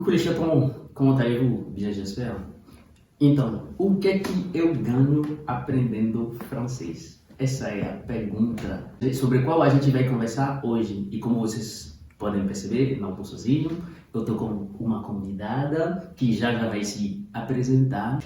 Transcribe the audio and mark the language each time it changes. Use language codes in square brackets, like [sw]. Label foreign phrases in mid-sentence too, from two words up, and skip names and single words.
[fr] Coucou les chatons, comment allez-vous? Bien, j'espère. [pt] Então, o que é que eu ganho aprendendo francês? Essa é a pergunta sobre a qual a gente vai conversar hoje. E como vocês podem perceber, não estou sozinho, eu estou com uma convidada que já vai se apresentar.